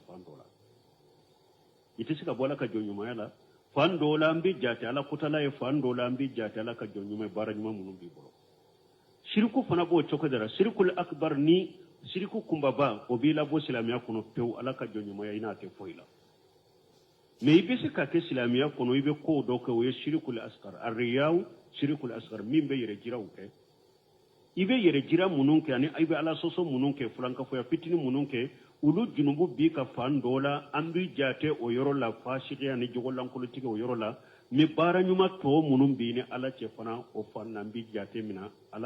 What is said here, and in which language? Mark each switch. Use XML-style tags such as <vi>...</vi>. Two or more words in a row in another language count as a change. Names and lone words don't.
<bm>fan dɔ la i tɛ se ka bɔ ala ka jɔnɲumanya la fan dɔw la an bɛ jate ala kotala ye fan dɔw la an bɛ jate ala ka jɔnɲuman baara ɲuman minnu b'i bolo siriku fana b'o cogo de la</bm> <ar>الشرك الأكبر</ar> <bm>ni siriku kunbaba o b'i labɔ silamiya kɔnɔ pewu ala ka jɔnɲumanya i n'a tɛ foyi la mais i bɛ se ka kɛ silamiya kɔnɔ i bɛ kow dɔ kɛ o ye</bm> <ar>الشرك الأصغر</ar> <bm>arriyaw</bm> <ar>الشرك الأصغر</ar> <bm>min bɛ yɛrɛ jiraw kɛ i bɛ yɛrɛ jira minnu kɛ ani i bɛ ala sɔsɔ minnu kɛ fulankafoya fitini minnu kɛ ulu junubu b'i ka fan dɔ la an bɛ jate o yɔrɔ la fasikiya ni jogolankolotigi o yɔrɔ la mais baara ɲuman tɔ minnu b'i ni ala cɛ fana o fan na an bɛ jate minɛ ala</bm>